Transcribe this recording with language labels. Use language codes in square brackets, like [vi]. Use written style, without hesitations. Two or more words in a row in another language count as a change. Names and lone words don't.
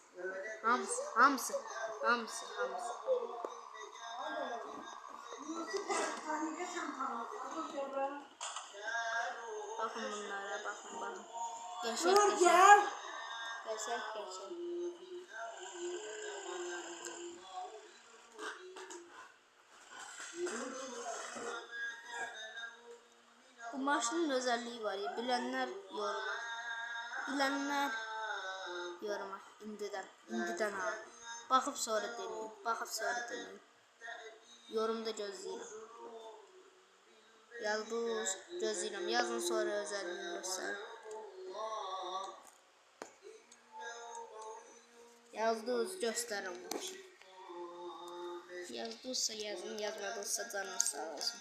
[az] Hamısı. Hamısı. Hamısı. Hamısı. [tr] Bakın bunlara. Bakın bakın. [az] Qəşəng qəşəng. Qəşəng qəşəng. [tr] Bu maşının özelliği var ya, bilenler yoruma. Bilenler yoruma. İndiden ha. Bakıp sonra demeyin. Bakıp sonra demeyin. [az] Yorumda gözləyirəm. Yazdınız, gözləyirəm. Yazın sonra özelliğini göstərin. Yazdınız, göstərin bu işi. Yazdınızsa yazın, yazmadınızsa canınız sağ olsun.